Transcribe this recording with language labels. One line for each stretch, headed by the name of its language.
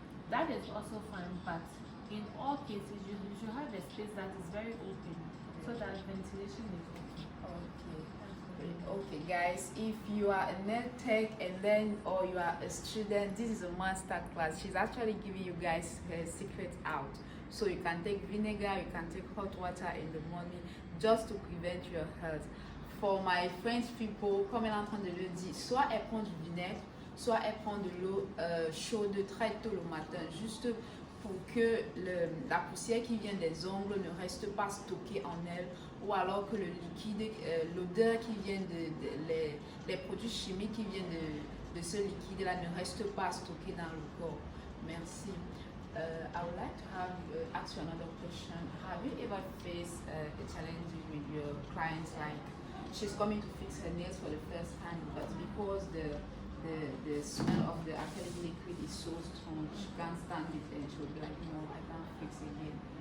English: That is also fine, but in all cases, you should have a space that is very open so that ventilation is okay. Okay, guys, if you are a nail tech and then or you are a student, this is a master class. She's actually giving you guys her secret out. So you can take vinegar, you can take hot water in the morning just to prevent your health. For my French people,
French: comme elle est en train de le dire, soit elle prend du vinaigre, soit elle prend de l'eau chaude très tôt le matin, juste pour que la poussière qui vient des ongles ne reste pas stockée en elle, ou alors que le liquide, l'odeur qui vient les produits chimiques qui viennent de ce liquide-là ne reste pas stocké dans le corps. Merci.
English: I would like to ask you another question. Have you ever faced a challenge with your clients, like she's coming to fix her nails for the first time, but because the smell of the acrylic liquid is so strong, she can't stand it and she'll be like, no, I can't fix it again.